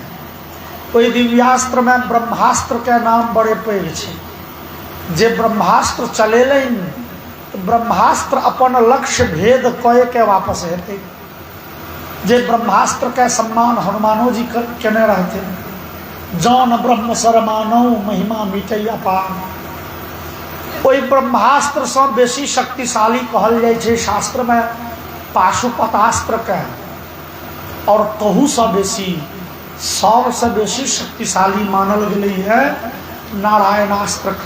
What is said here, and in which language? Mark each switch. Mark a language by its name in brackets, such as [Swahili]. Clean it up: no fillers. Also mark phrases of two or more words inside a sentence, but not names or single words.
[Maithili] ओहि दिव्यास्त्र में ब्रह्मास्त्र के नाम बड़े पैघ छै। जे ब्रह्मास्त्र चलेलनि तो ब्रह्मास्त्र अपन लक्ष्य भेद कए के वापस हेतै। जे ब्रह्मास्त्र के सम्मान हनुमानो जी केने रहथिन, [Awadhi] जौन ब्रह्म सरमानौ महिमा मिटै अपार। [Maithili] ओहि ब्रह्मास्त्र से बेसी शक्तिशाली कहल जाइ छै शास्त्र में पाशुपतास्त्र के, और कहू से बेसी सबसे बेसी शक्तिशाली मानल गेलै है नारायणास्त्र के।